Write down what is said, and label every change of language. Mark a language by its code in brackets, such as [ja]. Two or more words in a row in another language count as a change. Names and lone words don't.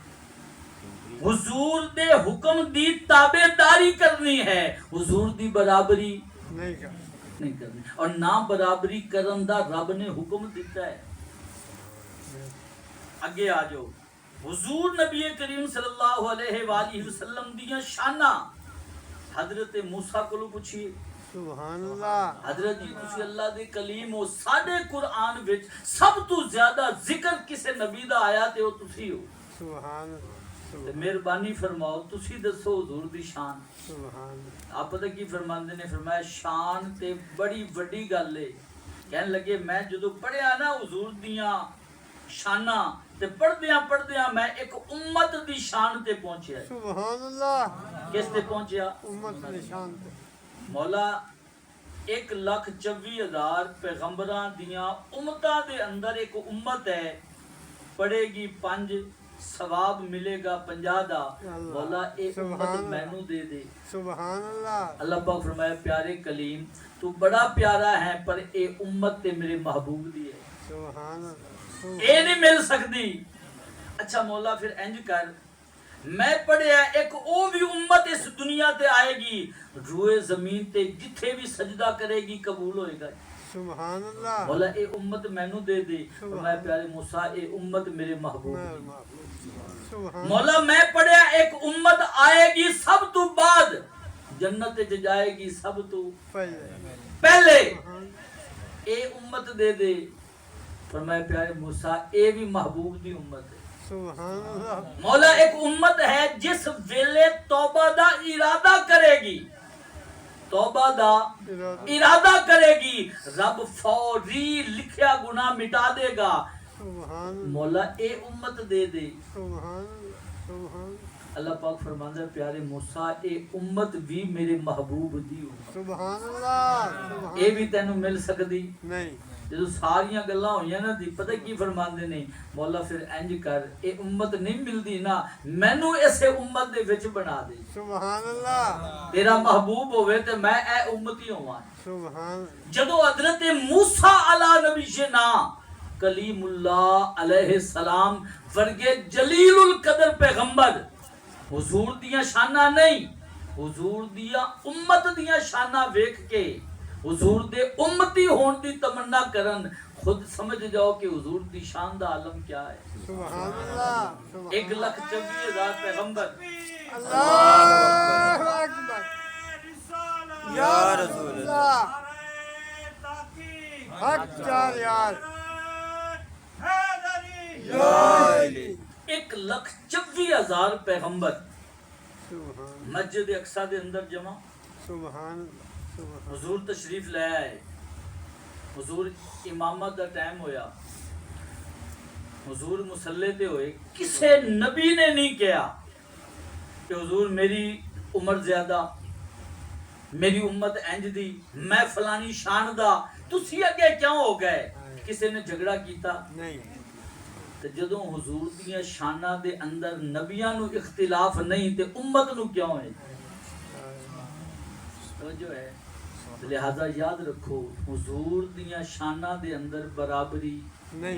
[pa] حضور دے حکم دی تابع داری کرنی ہے، حضور دی برابری نہیں کر نہیں کرنی، اور نہ برابری کرن دا رب نے حکم دیتا ہے۔ اگے آ جاؤ، حضور نبی کریم [ar] صلی اللہ علیہ وآلہ وسلم [pa] دیاں شاناں حضرت موسیٰ کو پوچھئے، [ar] سبحان الله [pa] حضرت جی تسی اللہ دے کلیم ہو ساڈے قرآن وچ سب تو زیادہ ذکر کسے نبی دا آیا تے او تسی ہو ਸੁਭਾਨ تے مہربانی فرماؤ تسی دسو حضور دی شان ਸੁਭਾਨ آپ پتہ کی فرماندے نے فرمایا شان تے بڑی بڑی گل ہے کہنے لگے میں جدو پڑھیا نا حضور دیاں شاناں تے پڑھدیاں میں ایک امت دی شان تے پہنچیا [ar] سبحان الله [pa] کس تے پہنچیا ਉਮਤ ਨਿਸ਼ਾਨ ਤੇ مولا 1,24,000 پیغمبراں دیاں امتاں دے اندر ایک امت ہے پڑھے گی 5 ثواب ملے گا 50 دا مولا اے امت مینوں دے دے [ar] سبحان الله [pa] اللہ پاک فرمایا پیارے کلیم تو بڑا پیارا ہے پر اے امت تے میرے محبوب دی ہے ਸੁਭਾਨ اے نہیں مل سکتی اچھا مولا پھر انج کر میں پڑھیا ایک او بھی امت اس دنیا تے آئے گی روئے زمین تے جتھے بھی سجدہ کرے گی قبول ہوئے گا [ar] سبحان الله [pa] مولا اے امت مینوں دے دے فرمایا پیارے موسیٰ اے امت میرے محبوب دی ਸੁਭਾਨ مولا میں پڑھیا ایک امت آئے گی سب تو بعد جنت تے جائے گی سب تو ਪਹਿਲੇ پہلے اے امت دے دے فرمایا پیارے موسیٰ اے بھی محبوب دی امت ہے [ar] سبحان الله [pa] مولا ایک امت ہے جس ویلے توبہ دا ارادہ کرے گی توبہ دا ارادہ کرے گی رب فوری لکھیا گناہ مٹا دے گا ਸੁਭਾਨ مولا اے امت دے دے [ar] سبحان سبحان [pa] اللہ پاک فرماندا ہے پیارے موسیٰ اے امت بھی میرے محبوب دی ہو [ar] سبحان الله سبحان [pa] اے بھی تینوں مل سکدی ਨਹੀਂ جدو ساریاں گلاں ہوئیاں نا دی پتہ کی فرماندے نے مولا پھر انج کر اے امت نہیں ملدی نا مینوں اسے امت دے وچ بنا دے [ar] سبحان الله [pa] تیرا محبوب ہوئے تے میں اے امتی ہواں ਸੁਭਾਨ جدو حضرت موسیٰ [ar] علی نبینا کلیم اللہ علیہ السلام [pa] ورگے جلیل القدر پیغمبر حضور دیاں شانہ نہیں حضور دیاں امت دیاں شانہ ویکھ کے حضور دے امتی ہون دی تمنا کرن خود سمجھ جاؤ کہ حضور دی شان دا عالم کیا ہے [ar] سبحان الله [pa] 1,24,000 پیغمبر [ar] اللہ اکبر یا رسول اللہ حق چار یار یا علی [pa] 1,24,000 پیغمبر سبحان مسجد اقصی دے اندر جمع [ar] سبحان سبحان [pa] حضور تشریف لے آئے حضور امامت دا ٹائم ہویا حضور مسلح تے ہوئے کسے نبی نے نہیں کہا کہ حضور میری عمر زیادہ میری امت انج دی میں فلانی شان دا تسی اگے کیوں ہو گئے کسے نے جھگڑا کیتا نہیں تے جدوں حضور دیاں شاناں دے اندر نبیاں نو اختلاف نہیں تے امت نو کیوں ہے توجہ ہے لہذا یاد رکھو حضور دیاں شاناں دے اندر برابری نہیں